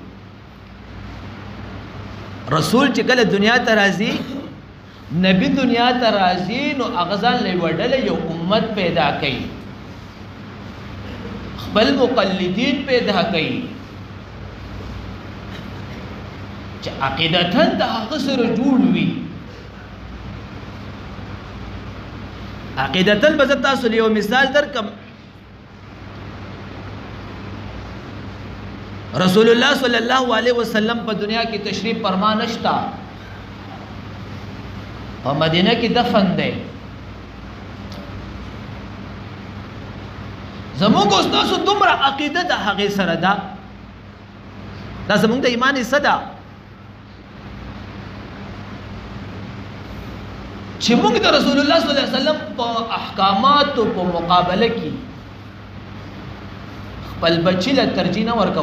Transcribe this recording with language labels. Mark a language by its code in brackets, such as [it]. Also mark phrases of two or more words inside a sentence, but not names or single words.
[ps] رسول چې کله دنیا ته راځي نبی دنیا ته راځي نو اغزان له وډله یو امت پیدا کوي خپل مقلدین پیدا کوي چې عقیدتاً د هغه سره جوړ وي. عقیدتاً به زه تاسو له یو مثال درکم. رسول اللہ [ar] صلی اللہ علیہ وسلم [ps] په دنیا کی تشریف فرما نشتا په مدینه کی دفن دی. زموږ استاسو دومره عقیده د هغې سره ده دا زموږ د ایمان حصه ده چې موږ د رسول الله [ar] صلی الله علیه وسلم [ps] په احکاماتو په مقابله کې خپل بچی له ترجیح نه ورکو.